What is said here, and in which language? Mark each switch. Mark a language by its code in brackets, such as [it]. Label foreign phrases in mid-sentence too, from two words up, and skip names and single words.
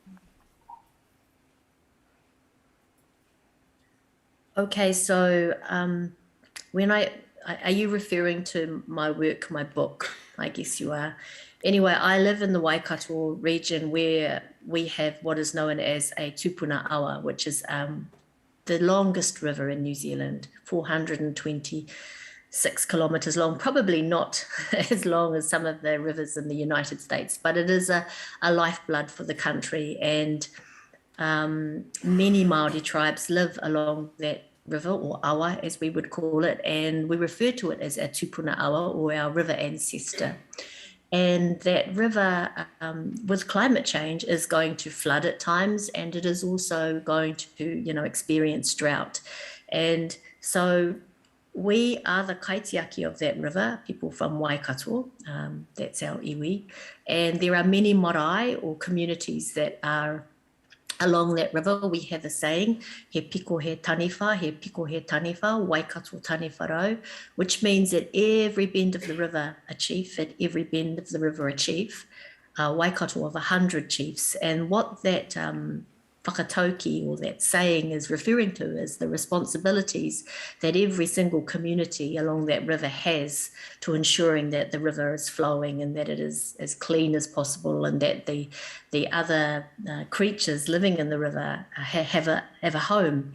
[en] Okay, so are you referring to my work, my book? I guess you are. Anyway, I live in the Waikato region, where we have what is known as a [mi] tupuna awa, [en] which is the longest river in New Zealand, 426 kilometres long, probably not as long as some of the rivers in the United States, but it is a lifeblood for the country. And many Māori tribes live along that river, or awa as we would call it, and we refer to it as a [mi] tupuna awa, [en] or our river ancestor. And that river, with climate change, is going to flood at times, and it is also going to, experience drought. And so we are the kaitiaki of that river, people from Waikato, that's our iwi. And there are many marae, or communities, that are along that river. We have a saying, [mi] he piko he taniwha, he piko he taniwha, Waikato taniwharau, [en] which means at every bend of the river a chief, at every bend of the river a chief, Waikato of 100 chiefs. And what that whakatauki, or that saying, is referring to is the responsibilities that every single community along that river has to ensuring that the river is flowing and that it is as clean as possible, and that the other creatures living in the river have a home.